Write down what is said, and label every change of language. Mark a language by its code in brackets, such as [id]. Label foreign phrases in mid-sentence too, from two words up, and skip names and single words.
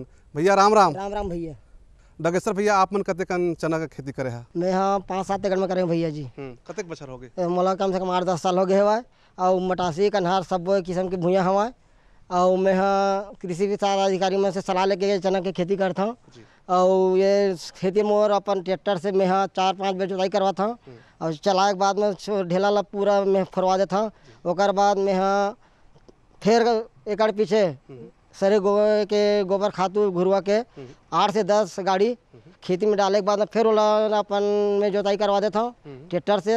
[hne] भैया राम राम। राम राम भैया। डगेसर भैया आप मन कते कन चना का खेती करे है? मैं हाँ 5-7 एकड़ में करे भैया जी। कतेक बछर हो गए? मोला कम से कम 8-10 साल हो गए हवा। और मटासी कन्हार सब किस्म के भूया हवा। और मैं हाँ कृषि विस्तार अधिकारी में से सलाह लेके चना के खेती करता हूँ। और ये खेती में और अपन ट्रैक्टर से मैं हाँ 4-5 बेर जोताई करवाता हूँ। और चलाए के बाद में ढेला ला पूरा मैं फरवा देता हूँ। ओकर बाद में हाँ फिर एकड़ पीछे सरे गोबर खातू घुरवा के 8 से 10 गाड़ी खेती में डाले के बाद में फिर अपन में जोताई करवा देता हूँ ट्रैक्टर से।